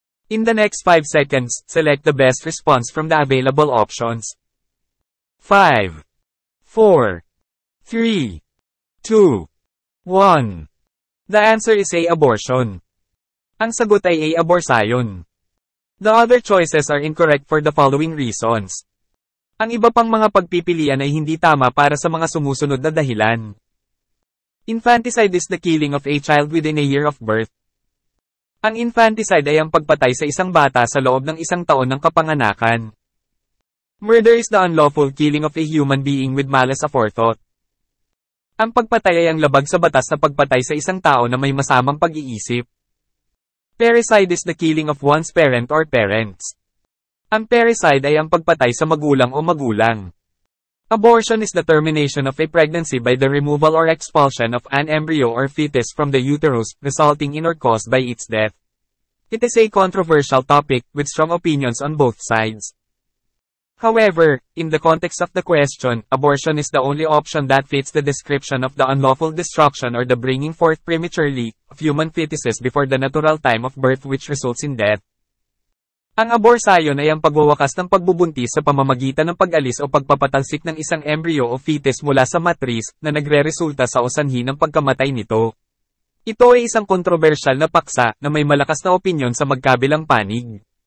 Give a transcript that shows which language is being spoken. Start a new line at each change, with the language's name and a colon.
English: In the next 5 seconds, select the best response from the available options. 5, 4, 3, 2, 1. The answer is A, abortion.
Filipino: Ang sagot ay A, abortion.
English: The other choices are incorrect for the following reasons.
Filipino: Ang iba pang mga pagpipilian ay hindi tama para sa mga sumusunod na dahilan.
English: Infanticide is the killing of a child within a year of birth.
Filipino: Ang infanticide ay ang pagpatay sa isang bata sa loob ng isang taon ng kapanganakan.
English: Murder is the unlawful killing of a human being with malice aforethought.
Filipino: Ang pagpatay ay ang labag sa batas na pagpatay sa isang tao na may masamang pag-iisip.
English: Parricide is the killing of one's parent or parents.
Filipino: Ang parricide ay ang pagpatay sa magulang o magulang.
English: Abortion is the termination of a pregnancy by the removal or expulsion of an embryo or fetus from the uterus, resulting in or caused by its death. It is a controversial topic, with strong opinions on both sides. However, in the context of the question, abortion is the only option that fits the description of the unlawful destruction or the bringing forth prematurely of human fetuses before the natural time of birth which results in death.
Filipino: Ang abortion ay ang pagwawakas ng pagbubuntis sa pamamagitan ng pag-alis o pagpapatalsik ng isang embryo o fetus mula sa matris na nagre-resulta sa osanhi ng pagkamatay nito. Ito ay isang kontrobersyal na paksa na may malakas na opinyon sa magkabilang panig.